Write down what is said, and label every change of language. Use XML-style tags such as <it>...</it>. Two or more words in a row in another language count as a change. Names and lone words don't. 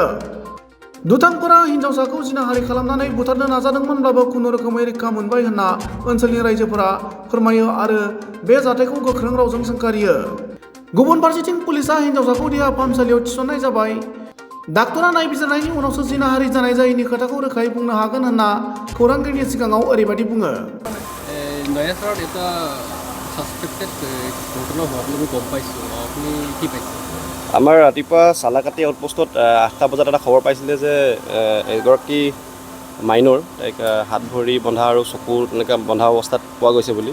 <brx>दुथांफोरा हिन्जावसाखौ जिनाहारि खालामनानै बुथारनो नाजादोंमोनब्लाबो खुनुरोखोमै रैखा मोनबाय होनना ओनसोलनि रायजोफोरा फोरमायो आरो बे जाथायखौ गोख्रों रावजों सोंखारियो। गुबुन फारसेथिं पुलिसआ हिन्जावसाखौ देहा फाहामसालियाव थिसननाय जाबाय। डाक्टरा नायबिजिरनायनि उनावसो जिनाहारि जानाय जायैनि खोथाखौ रोखायै बुंनो हागोन होनना खौरांगिरिनि सिगाङाव ओरैबायदि बुङो।</brx> <as>নয়াচৰত এটা সাসপেক্টেড ঘটনা হোৱা বুলি গম পাইছোঁ। আপুনি কি পাইছে? আমাৰ ৰাতিপুৱা চালাকাটি আউটপোষ্টত 8টা বজাত এটা খবৰ পাইছিলে যে এগৰাকী মাইনৰ তাইক হাত ভৰি বন্ধা আৰু চকু তেনেকৈ বন্ধা অৱস্থাত পোৱা গৈছে বুলি।</as>